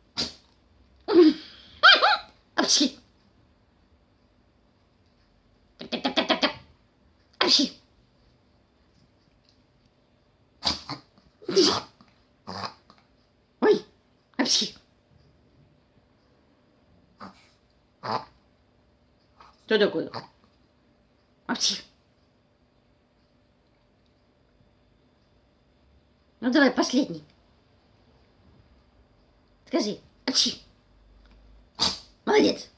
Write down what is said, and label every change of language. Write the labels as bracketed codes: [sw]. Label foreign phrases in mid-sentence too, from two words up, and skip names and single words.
[ru] Апчхи! Тап-тап-тап-тап-тап! Апчхи! Ой! Апчхи! Что такое? Апчхи! Ну давай последний. Скажи. Апчхи! Молодец!